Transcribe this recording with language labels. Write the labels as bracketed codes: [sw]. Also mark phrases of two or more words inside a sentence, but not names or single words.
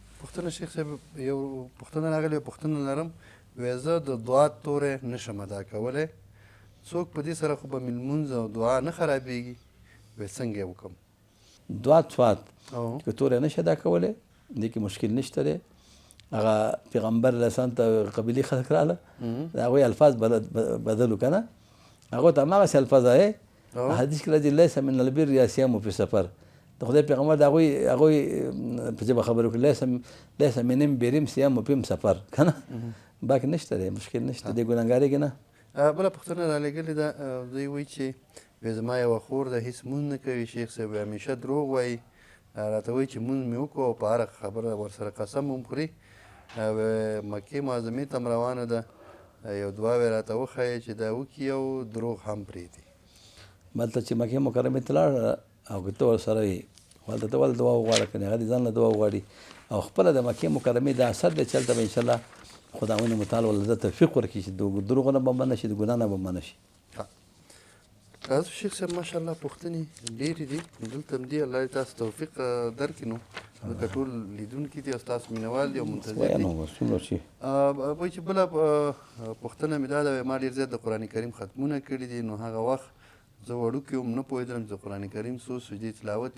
[ps] پوښتنه شیخ صاحب یو پوښتنه راغلې پوښتنه لرم وایي زه د دعا تورې نشم ادا کولی څوک په دې سره خو به مې لمونځ او دعا نه خرابېږي وایي څنګه یې وکړم؟ دعا څوات که تورې نشي ادا کولی دې کې مشکل نشته دی هغه پیغمبر [ar] علیه السلام [ps] ته قبیلې خلک راغله د هغوی الفاظ بدلو که نه هغو ته هماغسې الفاظ وایي حدیث کې راځي [ar] لیس من البر یاسیامو فی سفر [ps] د خدای پیغمبر د هغوی په ژبه خبرې وکړي [ar] لیس منم بریم سیامو پیم سفر [ps] که نه باقي نشته دی مشکل نشته دی ګناهګارېږي نه. بله پوښتنه رالیږلې ده دوی وایي چې زما یوه خور ده هېڅ مونځ نه کوي شیخ صاحب همیشه دروغ وایي راته وایي چې مونځ مې وکړو او په هره خبره ورسره قسم هم خوري مکې معظمې ته هم روانه ده یو دعاوې راته وښایې چې دا وکړي او دروغ هم پرېږدي. مطلب چې مکې مکرمې ته لاړه او که ته ورسره یې هلته ته ولې دعا وغواړه که نه هغه دې ځان له دعا وغواړي او خپله د مکې مکرمې دا اثر دی چې هلته به انشاءالله خداوند متعال ولله ده توفیق ورکړي چې د دروغو نه به منع شي د ګناه نه به منع شي. تاسو شیخ صاحب ماشاءالله پوښتنې ډېرې دي دلته هم دي الله دې تاسو توفیق درکړي. نو ځکه ټول لیدونکي دي او ستاسو مینهوال دي او منتظر دي. وایي چې بله پوښتنه مې دا ده ما ډېر زیات د قرآن کریم ختمونه کړي دي نو هغه وخت زه وړوکی وم نه پوهېدلم چې د قرآن کریم څو سجدې تلاوت دي.